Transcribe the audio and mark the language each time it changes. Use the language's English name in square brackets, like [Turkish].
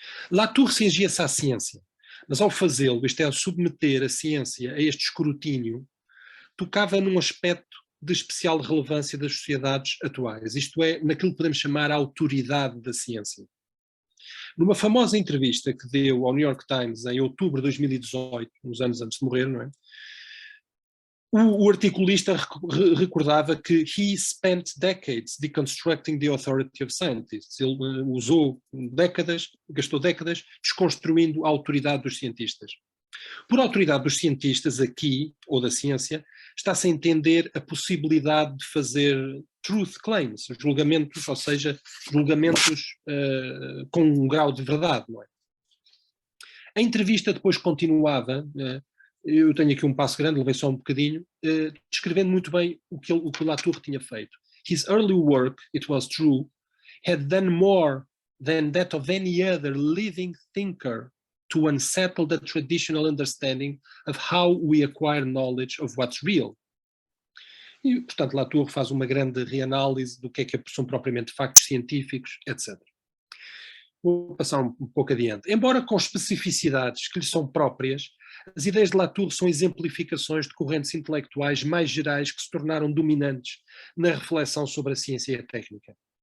[Portuguese] Latour cingia-se à ciência, mas ao fazê-lo, isto é, submeter a ciência a este escrutínio, tocava num aspecto de especial relevância das sociedades atuais, isto é, naquilo que podemos chamar a autoridade da ciência. Numa famosa entrevista que deu ao [English] New York Times [Portuguese] em outubro de 2018, uns anos antes de morrer, não é? O articulista recordava que [English] he spent decades deconstructing the authority of scientists. [Portuguese] Ele gastou décadas desconstruindo a autoridade dos cientistas. Por autoridade dos cientistas aqui, ou da ciência, está-se a entender a possibilidade de fazer [English] truth claims, [Portuguese] julgamentos, ou seja, julgamentos com um grau de verdade, não é? A entrevista depois continuava, eu tenho aqui um passo grande, levei só um bocadinho, descrevendo muito bem o que Latour tinha feito. [English] His early work, it was true, had done more than that of any other living thinker to unsettle the traditional understanding of how we acquire knowledge of what's real. [Portuguese] E, portanto, Latour faz uma grande reanálise do que é que são propriamente factos científicos, etc. Vou passar um pouco adiante. Embora com especificidades que lhe são próprias, as ideias de Latour são exemplificações de correntes intelectuais mais gerais que se tornaram dominantes na reflexão sobre a ciência e a técnica.